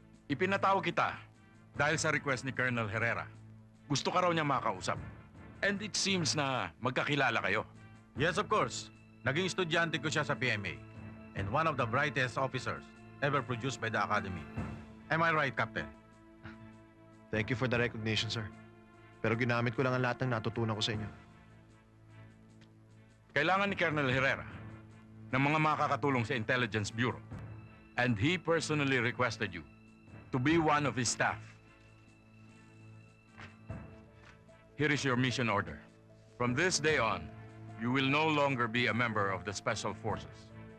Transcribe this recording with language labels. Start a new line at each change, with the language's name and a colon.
Filipino: Ipinatawag kita dahil sa request ni Colonel Herrera. Gusto ka raw niya makausap.
English: And it seems
Filipino: na magkakilala kayo.
English: Yes, of course.
Filipino: Naging estudyante ko siya sa PMA.
English: And one of the brightest officers ever produced by the Academy. Am I right, Captain? Thank you for the recognition, sir.
Filipino: Pero ginamit ko lang ang lahat ng natutunan ko sa inyo. Kailangan ni Colonel Herrera ng mga makakatulong sa Intelligence Bureau.
English: And he personally requested you to be one of his staff. Here is your mission order. From this day on, you will no longer be a member of the Special Forces.